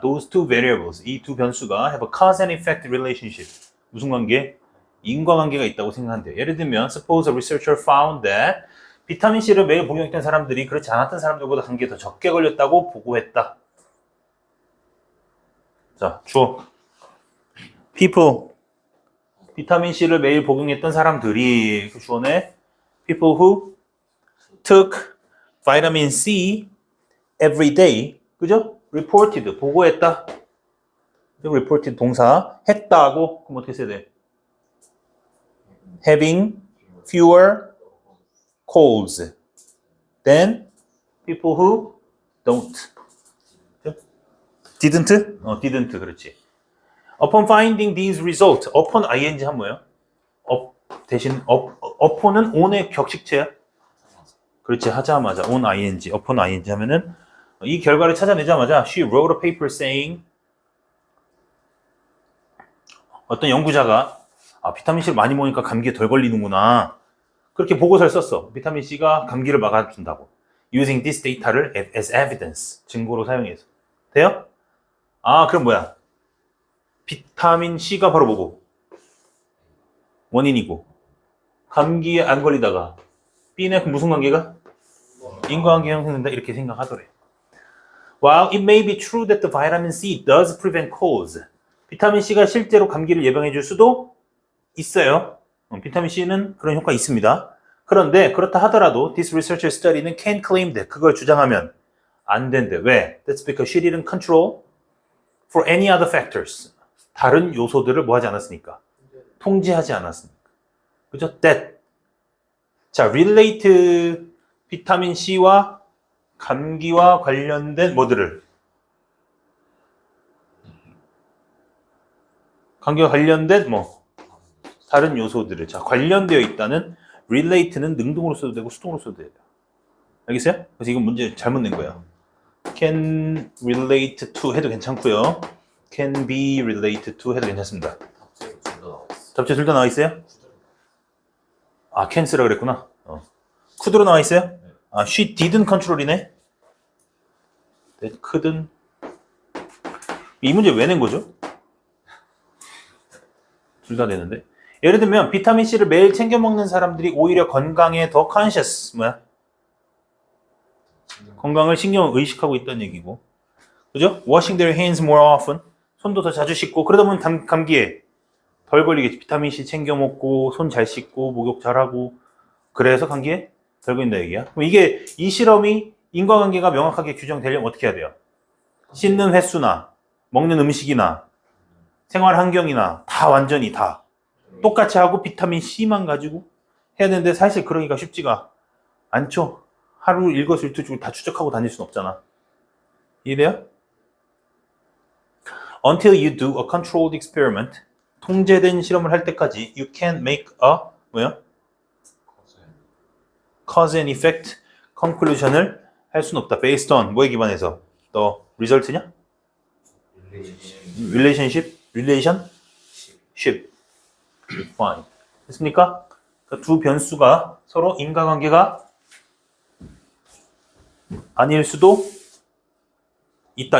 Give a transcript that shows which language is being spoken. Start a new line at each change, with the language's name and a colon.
English: Those two variables,
Korean: 이 두 변수가
English: have a cause and effect relationship.
Korean: 무슨 관계? 인과관계가 있다고 생각한대요. 예를 들면
English: suppose a researcher found that
Korean: 비타민 C를 매일 복용했던 사람들이 그렇지 않았던 사람들보다 감기에 더 적게 걸렸다고 보고했다. 자, 주어.
English: people
Korean: 비타민 C를 매일 복용했던 사람들이 그 주어네
English: people who took vitamin C every day.
Korean: 그죠? reported 보고했다. reported 동사 했다고 그럼 어떻게 써야 돼?
English: having fewer colds than people who don't. didn't? didn't
Korean: 그렇지.
English: Upon finding these results, upon ing
Korean: 한 뭐예요? 대신 upon은 on의 격식체야. 그렇지 하자마자 on ing, upon ing 하면은 이 결과를 찾아내자마자
English: she wrote a paper saying
Korean: 어떤 연구자가 비타민 C를 많이 먹으니까 감기에 덜 걸리는구나. 그렇게 보고서를 썼어. 비타민 C가 감기를 막아준다고.
English: Using this data를 as evidence,
Korean: 증거로 사용해서. 돼요? 그럼 뭐야? 비타민 C가 바로 뭐고? 원인이고. 감기에 안 걸리다가 B네 무슨 관계가? 인과관계 형성된다 이렇게 생각하더래.
English: While it may be true that the vitamin C does prevent colds,
Korean: 비타민 C가 실제로 감기를 예방해 줄 수도 있어요. 비타민 C는 그런 효과 있습니다. 그런데 그렇다 하더라도 this researcher study는
English: can claim that
Korean: 그걸 주장하면 안 된대. 왜?
English: That's because she didn't control for any other factors.
Korean: 다른 요소들을 뭐 하지 않았으니까. 통제하지 않았으니까. 그죠? That. 자, relate 비타민 C와 감기와 관련된 뭐들을 감기와 관련된 뭐 다른 요소들을. 자, 관련되어 있다는 relate는 능동으로 써도 되고 수동으로 써도 돼요. 알겠어요? 그래서 이건 문제 잘못 낸 거야. can relate to 해도 괜찮고요. can be related to 해도 괜찮습니다. 갑자기 둘다 나왔어. 잡지 둘 다 나와 있어요? 아, can 쓰라 그랬구나. could로 나와 있어요?
English: 아, she didn't control이네. that couldn't.
Korean: 이 문제 왜 낸 거죠? 둘 다 되는데. 예를 들면 비타민 C를 매일 챙겨 먹는 사람들이 오히려 건강에 더 conscious, 뭐야? 건강을 신경 의식하고 있다는 얘기고, 그죠?
English: Washing their hands more often,
Korean: 손도 더 자주 씻고, 그러다 보면 감기에 덜 걸리겠지. 비타민 C 챙겨 먹고, 손 잘 씻고, 목욕 잘하고, 그래서 감기에 덜 걸린다 얘기야. 그럼 이게 이 실험이 인과관계가 명확하게 규정되려면 어떻게 해야 돼요? 씻는 횟수나 먹는 음식이나 생활 환경이나 다 완전히 다 똑같이 하고 비타민 C만 가지고 해야 되는데 사실 그러기가 쉽지가 않죠. 하루 일거수일투족을 다 추적하고 다닐 순 없잖아. 이해돼요?
English: Until you do a controlled experiment,
Korean: 통제된 실험을 할 때까지
English: you can't make a 뭐야? cause and effect conclusion
Korean: 을 할 수는 없다.
English: based on
Korean: 뭐에 기반해서? 또 result냐? relationship? fine. 됐습니까? 그러니까 두 변수가 서로 인과관계가 아닐 수도 있다.